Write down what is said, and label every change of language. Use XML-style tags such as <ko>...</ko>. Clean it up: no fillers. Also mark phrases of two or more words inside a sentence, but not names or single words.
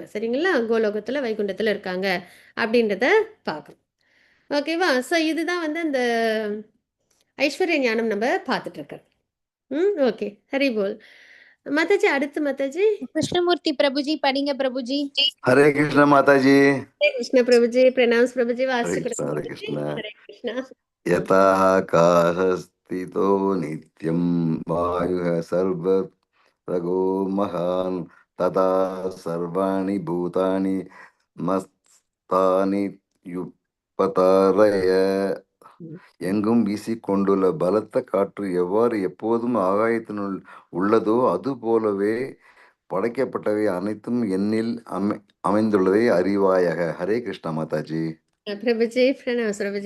<ta>சரிங்களா? கோலோகத்துல வைகுண்டத்துல இருக்காங்க அப்படின்றத பார்க்கணும். ஓகேவா? ஸோ இதுதான் வந்து இந்த ஐஸ்வர்ய ஞானம் நம்ம பார்த்துட்டு இருக்கோம். ஓகே. ஹரி போல். மாதாஜி அடுத்து மாதாஜி. கிருஷ்ணமூர்த்தி பிரபுஜி படிங்க பிரபுஜி.</ta> <hi>हरे कृष्ण माता जी। हरे कृष्ण प्रभुजी. प्रणाम प्रभुजी. हरे वास्य कृष्ण हरे कृष्ण। हरे कृष्ण।</hi> <sa>यथा आकाशस्थितो नित्यं वायुः सर्वत्रगो महान् तथा सर्वाणि भूतानि मस्तानि युपतारय।</sa> <ta>எங்கும் வீசிக்கொண்டுள்ள பலத்த காற்று எவ்வாறு எப்போதும் ஆகாயத்தினுள் உள்ளதோ அது போலவே படைக்கப்பட்டவை அனைத்தும் எண்ணில் அமைந்துள்ளதை அறிவாயாக. ஹரே கிருஷ்ணா மாதாஜி. பிரபுஜி பிரணாம் பிரபுஜி.</ta>